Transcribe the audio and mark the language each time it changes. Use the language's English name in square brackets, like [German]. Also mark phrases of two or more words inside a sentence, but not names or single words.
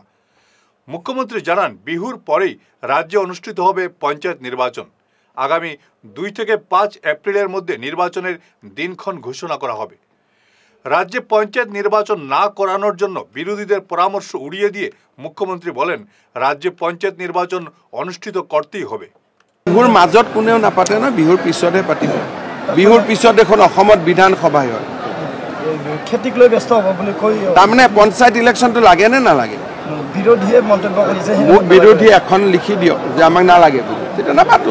[Bangla] মুখ্যমন্ত্রী জানান, বিহুর পরেই রাজ্যে অনুষ্ঠিত হবে পঞ্চায়েত নির্বাচন। আগামী 2 থেকে 5 এপ্রিলের মধ্যে নির্বাচনের দিনক্ষণ ঘোষণা করা হবে। রাজ্যে পঞ্চায়েত নির্বাচন না করানোর জন্য বিরোধীদের পরামর্শ উড়িয়ে দিয়ে মুখ্যমন্ত্রী বলেন, রাজ্যে পঞ্চায়েত নির্বাচন অনুষ্ঠিত করতেই হবে। [Assamese] বিহুৰ মাজত কোনেও নাপাতে না, বিহুৰ পিছতহে পাতিব। বিহুৰ পিছত এখন অসমত বিধানসভা হয়। খেতিক লৈ ব্যস্ত হ'ব বুলি কৈ তাৰমানে পঞ্চায়ত ইলেকশ্যনটো লাগে নে নালাগে? বিৰোধীয়ে মন্তব্য কৰিছে, মোক বিৰোধী এখন লিখি দিয়ক যে আমাক নালাগে বুলি, তেতিয়া নাপাতো।